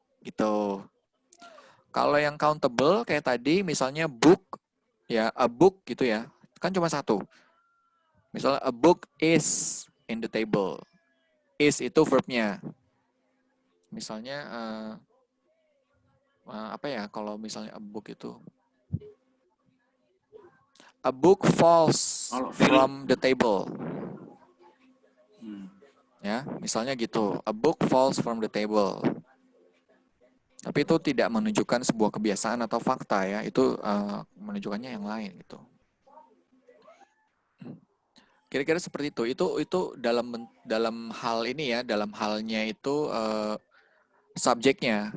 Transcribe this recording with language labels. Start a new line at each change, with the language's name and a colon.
Indonesian: Gitu. Kalau yang countable kayak tadi, misalnya book, ya a book gitu ya, kan cuma satu. Misalnya
English: a book is in the table. Is
Indonesian: itu verbnya. Misalnya, apa ya kalau misalnya a book itu?
English: A book falls from the table.
Indonesian: Ya, misalnya gitu.
English: A book falls from the table.
Indonesian: Tapi itu tidak menunjukkan sebuah kebiasaan atau fakta ya. Itu menunjukkannya yang lain gitu. Kira-kira seperti itu. Itu dalam hal ini ya, dalam halnya itu subjeknya.